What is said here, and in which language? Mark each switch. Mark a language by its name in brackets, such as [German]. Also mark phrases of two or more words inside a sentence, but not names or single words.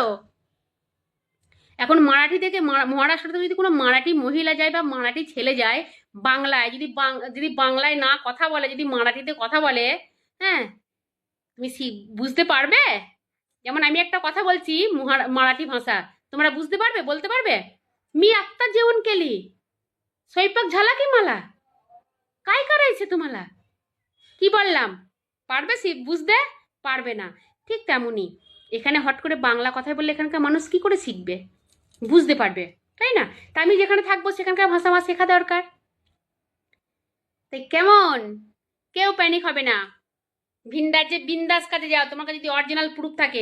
[Bangla] এখন মারাঠি থেকে, মহারাষ্ট্রতে যদি কোনো মারাঠি মহিলা যায় বা মারাঠি ছেলে যায়, বাংলায় যদি বাংলায় না কথা বলে, যদি মারাঠিতে কথা বলে, হ্যাঁ, তুমি বুঝতে পারবে? যেমন আমি একটা কথা বলছি মারাঠি ভাষা, তোমরা বুঝতে পারবে, বলতে পারবে? [Marathi] मी आत्ता जेवण केली, स्वयंपाक झाला की मला, काय करायचे तुम्हाला, [Bangla] কি বললাম? পারবে বুঝতে? পারবে না। ঠিক তেমনই এখানে হট করে বাংলা কথা বললে এখানকার মানুষ কি করে শিখবে, বুঝতে পারবে? তাই না? তা আমি যেখানে থাকবো সেখানকার ভাষা আমার শেখা দরকার। তাই কেমন, কেউ প্যানিক হবে না, ভিন রাজ্যে বিন্দাস কাজে যাও, তোমার কাছে যদি [English] original proof [Bangla] থাকে।